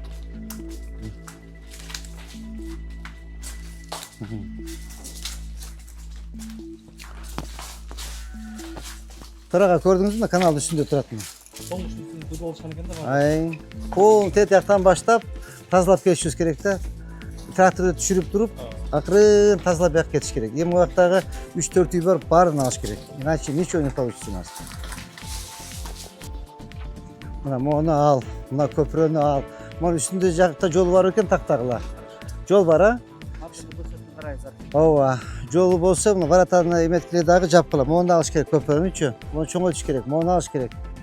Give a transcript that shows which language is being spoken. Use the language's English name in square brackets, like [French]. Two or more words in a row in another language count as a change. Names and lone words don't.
[Kyrgyz] Төрага көрдүңүзбү? Каналдын үстүндө турат мына. Полностью көтүп алышкан экен да. Пол тетияктан баштап тазалап кетишибиз керек да. Тракторду түшүрүп туруп, акырын тазалап бияк кетиш керек. Эми убактагы 3-4 үй бар, баарын алыш керек. [Russian] Иначе ничего не получится у нас. [Kyrgyz] Мына мону ал, мына көпүрөнү ал. Мына үстүндө жакта жол бар экен тактагыла. Жол бар, Ооба, жолу болсо, мына баратаны эметкиле дагы жапкыла. Мону алыш керек көпүрөнүчү. Мону чоңойтуш керек, мону алыш керек.